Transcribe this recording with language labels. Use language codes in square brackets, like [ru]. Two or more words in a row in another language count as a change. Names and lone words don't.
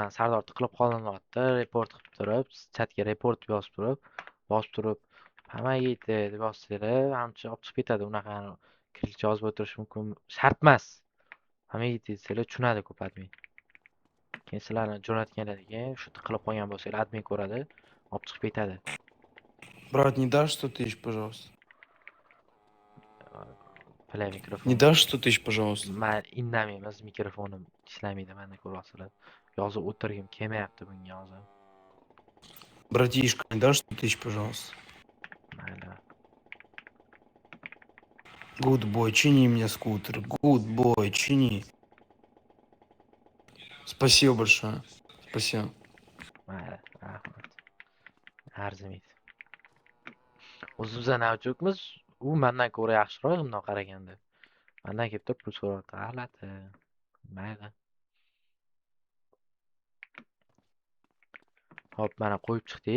[uz] Sardor tiqilib qolinyapti. Report qilib turib, chatga report yozib turib, hammaga yetdi deb yozsanglar, hamcha olib chiqib ketadi. Unaqa kirlicha yozib o'tirish mumkin. Shart emas. Hammaga yetdi desanglar, tushunadi ko'p admin. Keyin sizlarni jo'natgandan keyin shu tiqilib qolgan bo'lsanglar, admin ko'radi, olib chiqib ketadi. [ru] Брат, не дашь 100 тысяч, пожалуйста? [uz] Play mikrofon. [ru] Не дашь 100 тысяч, пожалуйста? [uz] Men indamaymiz, mikrofonim ishlamaydi, menda ko'ryapsizlar. Yozib o'tirgim kelmayapti bunga hozir. Братишка, не дашь 100 тысяч, пожалуйста? Mayli. [en] Good boy, [ru] чини мне скутер. [en] Good boy, [ru] чини. Спасибо большое. Спасибо. [uz] Mayli, rahmat. Arzimaydi. O'zimizdan avjukmiz, u mendan ko'ra yaxshiroq bundoq qaraganda. Mendan kelib turib pul so'rayapti. G'alati. Mayli. Hop, mana qo'yib chiqdik.